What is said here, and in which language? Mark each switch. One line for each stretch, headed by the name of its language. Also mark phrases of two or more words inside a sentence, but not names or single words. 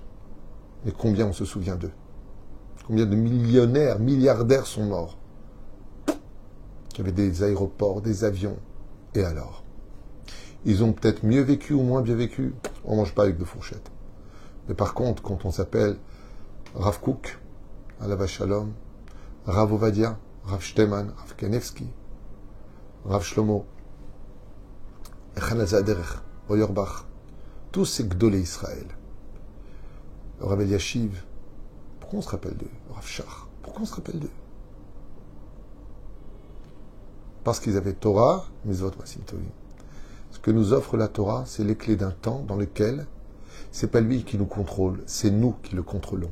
French: Mais combien on se souvient d'eux? Combien de millionnaires, milliardaires sont morts? Qui avaient des aéroports, des avions. Et alors? Ils ont peut-être mieux vécu ou moins bien vécu. On ne mange pas avec de fourchettes. Mais par contre, quand on s'appelle Rav Kook,
Hebrew: עליו השלום,
French: Rav Ovadia, Rav Shteman, Rav Kanevski, Rav Shlomo, Echana Zaderech, Oyorbach, tous ces
Hebrew: גדולי ישראל.
French: Rav Eliashiv, pourquoi on se rappelle d'eux? Rav Shach, pourquoi on se rappelle d'eux? Parce qu'ils avaient Torah, Mitzvot,
Hebrew: מעשים טובים.
French: Ce que nous offre la Torah, c'est les clés d'un temps dans lequel c'est pas lui qui nous contrôle, c'est nous qui le contrôlons.